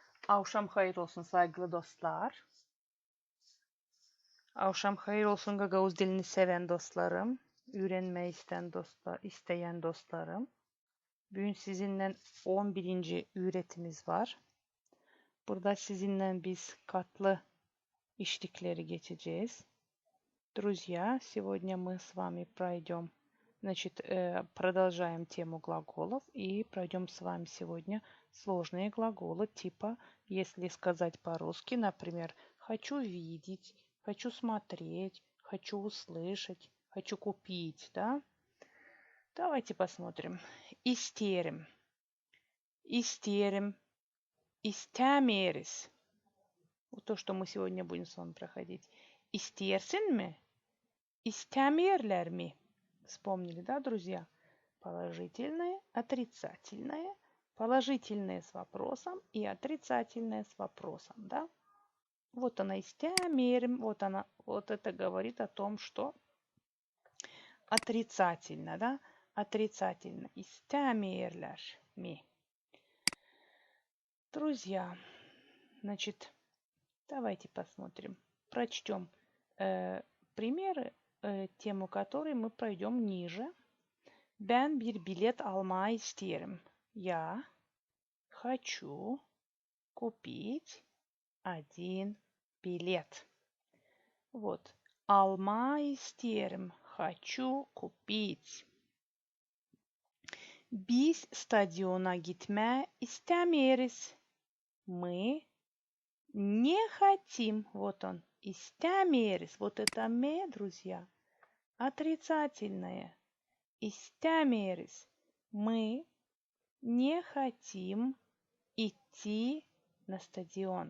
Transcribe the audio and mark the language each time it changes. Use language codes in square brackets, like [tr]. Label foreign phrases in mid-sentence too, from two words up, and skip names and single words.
[gag] Akşam hayır olsun saygılı dostlar. Akşam hayır olsun Gagavuz dilini seven dostlarım, öğrenmeyi isteyen dostlarım. Bugün sizinle 11. üretimiz var. Burada sizinle biz katlı işlikleri geçeceğiz. [ru] Друзья, сегодня мы с вами продолжаем тему глаголов и пройдем с вами сегодня сложные глаголы типа, если сказать по-русски, например, хочу видеть, хочу смотреть, хочу услышать, хочу купить, да? Давайте посмотрим. [gag] İsterim, isterim, istemeriz. [ru] Вот то, что мы сегодня будем с вами проходить. [gag] İstersin mi? İstemirler mi? [ru] Вспомнили, да, друзья? Положительное, отрицательное. Положительное с вопросом и отрицательное с вопросом, да? Вот она истемерим, вот это говорит о том, что отрицательно, да? [gag] Отрицательно. İstemirler mi? [ru] Друзья, значит, давайте посмотрим, прочтем примеры, тему которой мы пройдем ниже. [gag] Ben bir bilet almayı isterim. [ru] Я хочу купить один билет. Вот. [gag] Almayı isterim. [ru] Хочу купить. [gag] Biz stadiona gitme istemiyoruz. [ru] Мы не хотим. Вот он. [gag] Истемерис. [ru] Вот это ме, друзья, отрицательное. [gag] Истемерис. [ru] Мы не хотим идти на стадион.